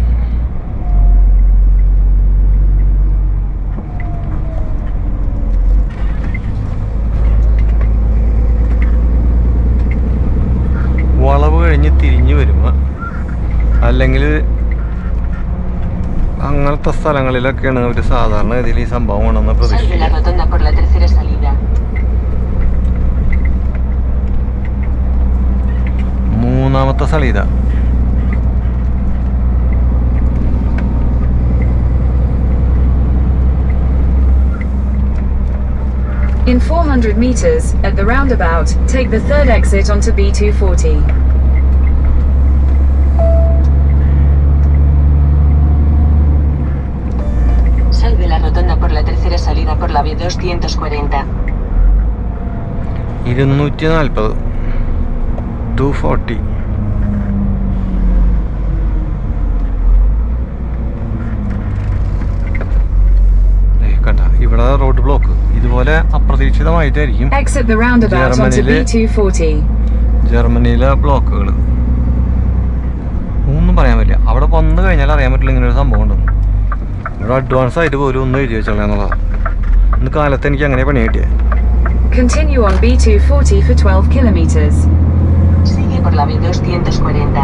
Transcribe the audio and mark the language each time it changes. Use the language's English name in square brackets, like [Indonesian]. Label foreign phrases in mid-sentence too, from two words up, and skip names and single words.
[Malayalam] വളവ് കഴിഞ്ഞ് തിരിഞ്ഞു വരുമ്പോൾ അല്ലെങ്കിൽ അങ്ങനത്തെ സ്ഥലങ്ങളിലൊക്കെയാണ് അവർ സാധാരണ ഗതിയിൽ ഈ സംഭവം ഉണ്ടെന്ന് [Spanish] Sal de la [Malayalam] പ്രതീക്ഷിക്കുക. [Spanish] rotonda por la tercera salida. [Malayalam] മൂന്നാമത്തെ സ്ഥലം ഇതാ. [English] In 400 meters, at the roundabout, take the third exit onto B240. [Spanish] Sal de la rotonda por la tercera salida por la B240. 240 240. [Malayalam] കണ്ട ഇവിടെ [English] road block. [Malayalam] ഇതുപോലെ അപ്രതീക്ഷിതമായിട്ടായിരിക്കും [English] Exit the roundabout onto [Malayalam] Germany-le- [English] B240. [Malayalam] ജർമ്മനിയിലെ ബ്ലോക്കുകൾ. ഒന്നും പറയാൻ പറ്റില്ല. അവിടെ വന്നു കഴിഞ്ഞാൽ അറിയാൻ പറ്റില്ല ഇങ്ങനൊരു സംഭവം ഉണ്ടെന്ന്. ഇവിടെ അഡ്വാൻസ് ആയിട്ട് പോലും ഒന്നും എഴുതി വെച്ചോളാം എന്നുള്ളതാണ്. ഇന്ന് കാലത്ത് എനിക്ക് അങ്ങനെ പണി കിട്ടിയത്. [English] Continue on B240 for 12 kilometers. [Spanish] Sigue por la B240.